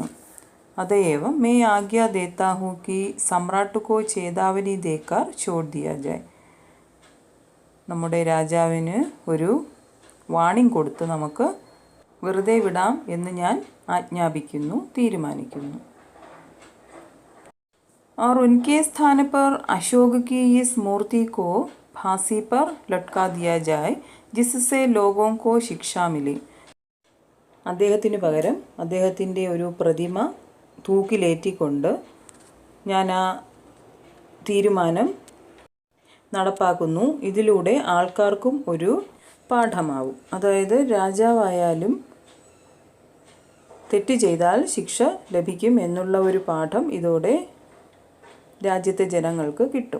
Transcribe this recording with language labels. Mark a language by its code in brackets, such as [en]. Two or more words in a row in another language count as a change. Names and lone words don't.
[hi] अतएव मैं आज्ञा देता हूं कि सम्राट को चेतावनी देकर छोड़ दिया जाए. [ml] നമ്മുടെ രാജാവിന് ഒരു വാണിംഗ് കൊടുത്ത് നമുക്ക് വെറുതെ വിടാം എന്ന് ഞാൻ ആജ്ഞാപിക്കുന്നു, തീരുമാനിക്കുന്നു. [hi] और उनके स्थान पर अशोक की इस मूर्ति को फांसी पर लटका दिया जाए, जिससे लोगों को शिक्षा मिले. [ml] അദ്ദേഹത്തിന് പകരം അദ്ദേഹത്തിൻ്റെ ഒരു പ്രതിമ തൂക്കിലേറ്റിക്കൊണ്ട് ഞാൻ ആ തീരുമാനം നടപ്പാക്കുന്നു. ഇതിലൂടെ ആൾക്കാർക്കും ഒരു പാഠമാവും. അതായത് രാജാവായാലും തെറ്റ് ചെയ്താൽ ശിക്ഷ ലഭിക്കും എന്നുള്ള ഒരു പാഠം ഇതോടെ രാജ്യത്തെ ജനങ്ങൾക്ക് കിട്ടും.